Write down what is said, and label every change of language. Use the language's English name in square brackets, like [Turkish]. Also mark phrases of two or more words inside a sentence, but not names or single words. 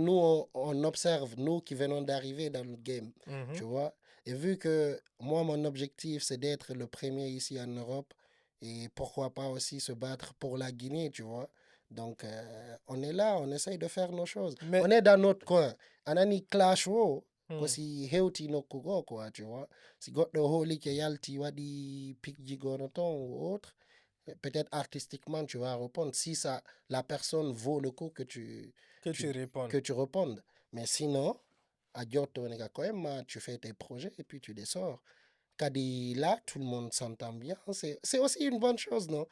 [French] que nous, on observe, nous qui venons d'arriver dans le game, Mhm. tu vois. Et vu que moi, mon objectif, c'est d'être le premier ici en Europe, et pourquoi pas aussi se battre pour la Guinée, tu vois. Donc, on est là, on essaye de faire nos choses. Mais, On est dans notre coin. [Fula] Anani clash, wo, ko hmm, si hewti nokku go, [French] quoi, tu vois. [Fula] Si goɗɗo hooli ke yalti waɗi pikji gono ton [French] ou autre, peut-être artistiquement tu vas répondre si ça, la personne vaut le coup que tu, tu répondes. que tu répondes. Mais sinon, à Giotto quand même, tu fais tes projets et puis tu les sors. Kadi là, tout le monde s'entend bien. C'est aussi une bonne chose, non?